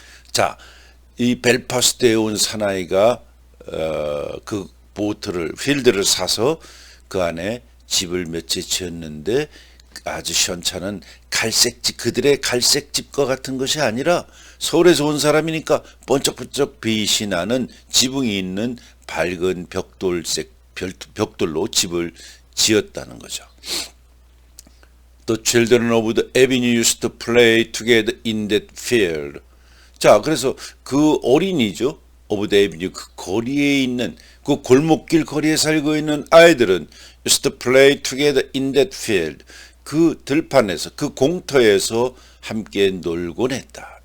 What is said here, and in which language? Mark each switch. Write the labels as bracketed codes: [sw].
[ko] 자, 이 벨파스트에 온 사나이가 그 필드를 사서 그 안에 집을 몇 채 지었는데 아주 시원찮은 갈색집, 그들의 갈색집과 같은 것이 아니라 서울에서 온 사람이니까 번쩍번쩍 빛이 나는 지붕이 있는 밝은 벽돌로 집을 지었다는 거죠. [en] The children of the avenue used to play together in that field. [ko] 자, 그래서 그 어린이죠. [en] of the avenue, [ko] 그 거리에 있는, 그 골목길 거리에 살고 있는 아이들은 [en] used to play together in that field. [ko] 그 들판에서, 그 공터에서 함께 놀곤 했다.